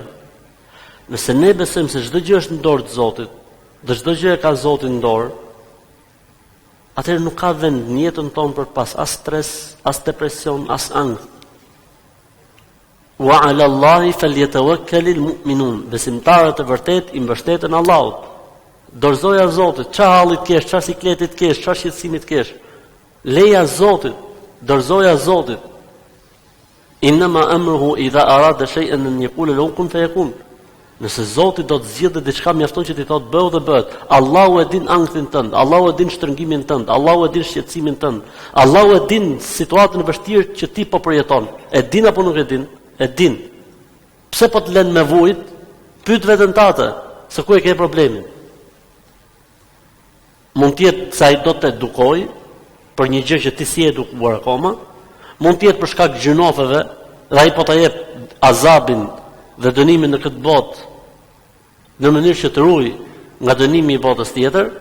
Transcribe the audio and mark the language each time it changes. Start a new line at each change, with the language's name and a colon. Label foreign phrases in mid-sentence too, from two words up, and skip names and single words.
Albanian: Nëse ne besojmë se çdo gjë është në dorë të Zotit, dhe çdo gjë e ka Zoti në dorë, atëherë nuk ka vend në jetën tonë për pas as stres, as depresion, as ankth.
Arabic: وعلى الله فليتوكل المؤمنون.
Albanian: Besimtarët e vërtet i mbështeten Allahut. Dorzoja Zotit, çfarë halli të kesh, çfarë sikleti të kesh, çfarë shqetësimi të kesh. Leja Zotit, dorzoja Zotit.
Arabic: إنما أمره إذا أراد شيئا أن يقول له كن فيكون.
Albanian: Nëse Zoti do të zgjidhë diçka, mjafton që ti thotë bëu dhe bëhet. Allahu e din ankthin tënd, Allahu e din shtrëngimin tënd, Allahu e din shqetësimin tënd, Allahu e din situatën e vështirë që ti po përjeton. E din apo nuk e din? E din. Pse po të lën me vujt? Pyet veten tate, se ku e ke problemin. Mund të jetë se ai do të edukoj për një gjë që ti si e edukuar akoma, mund të jetë për shkak gjinofeve dhe ai po ta jep azabin dhe dënimin në këtë botë në mënyrë që të ruaj nga dënimi i botës tjetër,